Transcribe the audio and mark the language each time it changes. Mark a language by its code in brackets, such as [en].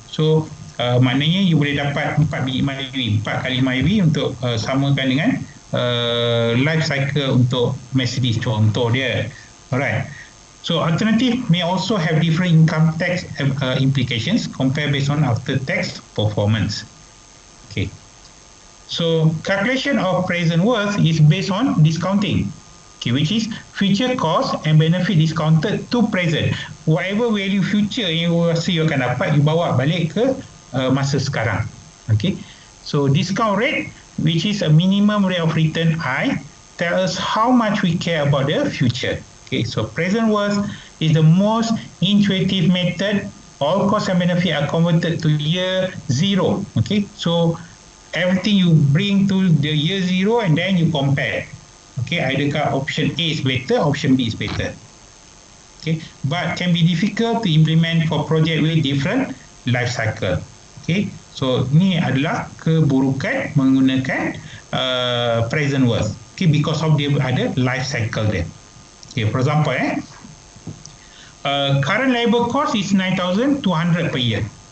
[ms] So maknanya you boleh dapat 4 biji Myvi, 4 kali Myvi untuk samakan dengan life cycle untuk Mercedes contoh dia. [en] Alright. So alternative may also have different income tax implications compared based on after tax performance. Okay. So calculation of present worth is based on discounting. Okay, which is future cost and benefit discounted to present. Whatever value future [ms] you rasa you akan dapat, you bawa balik ke masa sekarang. Okay. [en] So discount rate, which is a minimum rate of return I, tell us how much we care about the future. Okay, so present worth is the most intuitive method. All costs and benefit are converted to year 0. Okay, so everything you bring to the year 0 and then you compare. Okay, [ms] adakah [en] option A is better, option B is better. Okay, but can be difficult to implement for project with different life cycle. [ms] Okay, so ni adalah keburukan menggunakan present worth. [en] Okay, because of [ms] dia ada [en] life cycle dia. Okay, for example, current labor cost is 9,200 per year.